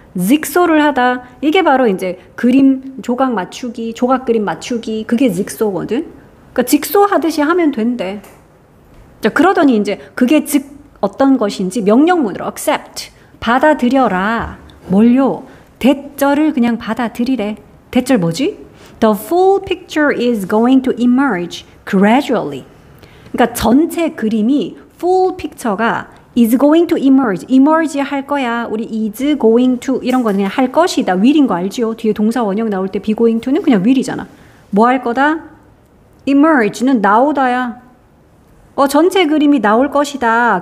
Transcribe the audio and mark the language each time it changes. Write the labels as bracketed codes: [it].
[ko] 직소를 하다. 이게 바로 이제 그림 조각 맞추기, 조각 그림 맞추기. 그게 직소거든. 그러니까 직소하듯이 하면 된대. 자, 그러더니 이제 그게 즉 어떤 것인지 명령문으로 accept, 받아들여라. 뭘요? 대절을 그냥 받아들이래. 대절 뭐지? [en] The full picture is going to emerge gradually. [ko] 그러니까 전체 그림이 [en] full picture [ko] 가 [en] is going to emerge [ko] 할 거야. 우리 [en] is going to [ko] 이런 거는 그냥 할 것이다. will인 거 알지요? 뒤에 동사 원형 나올 때 [en] be going to [ko] 는 그냥 will이잖아. 뭐 할 거다? emerge는 나오다야. 전체 그림이 나올 것이다.